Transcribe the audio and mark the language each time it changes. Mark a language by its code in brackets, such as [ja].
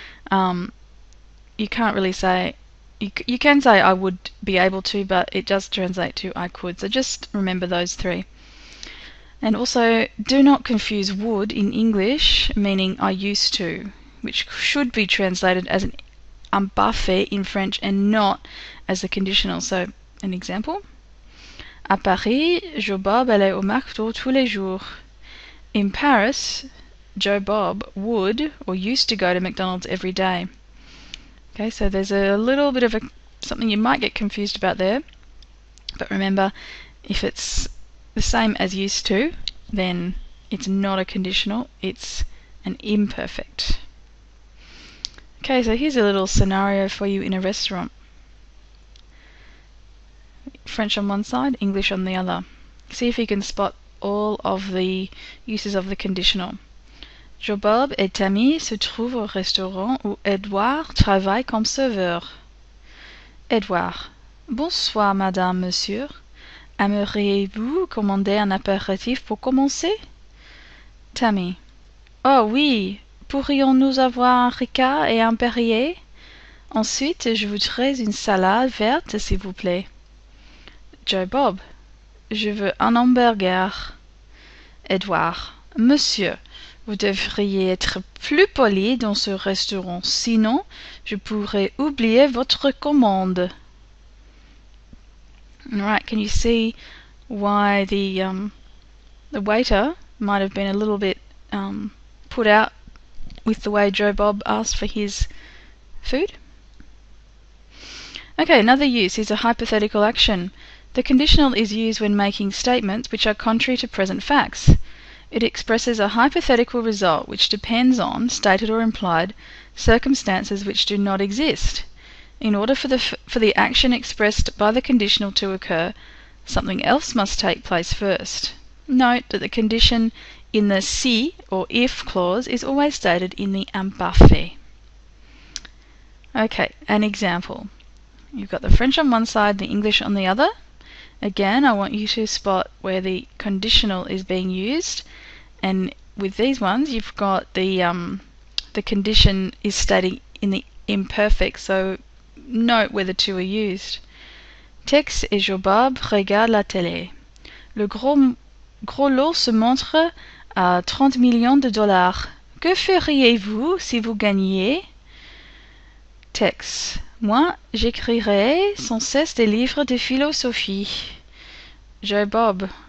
[en] You can't really say, you can say I would be able to, but it does translate to I could. So just remember those three. And also, do not confuse would in English, meaning I used to, which should be translated as an parfait in French and not as a conditional. So, an example. [fr] À Paris, Joe Bob allait au McDo tous les jours. [en] In Paris, Joe Bob would or used to go to McDonald's every day. Okay, so there's a little bit of something you might get confused about there. But remember, if it's the same as used to, then it's not a conditional, it's an imperfect. Okay, so here's a little scenario for you in a restaurant. French on one side, English on the other. See if you can spot all of the uses of the conditional. [fr] Joe Bob et Tammy se trouvent au restaurant où Edouard travaille comme serveur. Edouard. Bonsoir, madame, monsieur. Aimeriez-vous commander un apéritif pour commencer? Tammy. Oh oui, pourrions-nous avoir un Ricard et un Perrier? Ensuite, je voudrais une salade verte, s'il vous plaît. Joe Bob. Je veux un hamburger. Edouard. Monsieur, vous devriez être plus poli dans ce restaurant, sinon je pourrais oublier votre commande. [en] Alright, can you see why the waiter might have been a little bit put out with the way Joe Bob asked for his food? Okay, another use is a hypothetical action. The conditional is used when making statements which are contrary to present facts. It expresses a hypothetical result which depends on, stated or implied, circumstances which do not exist. In order for the action expressed by the conditional to occur, something else must take place first. Note that the condition in the si or if clause is always stated in the imparfait. Okay, an example. You've got the French on one side, the English on the other. Again, I want you to spot where the conditional is being used, and with these ones you've got the condition is stating in the imperfect, so note where the two are used. [fr] Tex et Joe Bob regardent la télé. Le gros lot se montre à 30 millions de dollars. Que feriez-vous si vous gagniez? Tex. Moi, j'écrirai sans cesse des livres de philosophie. Joe Bob.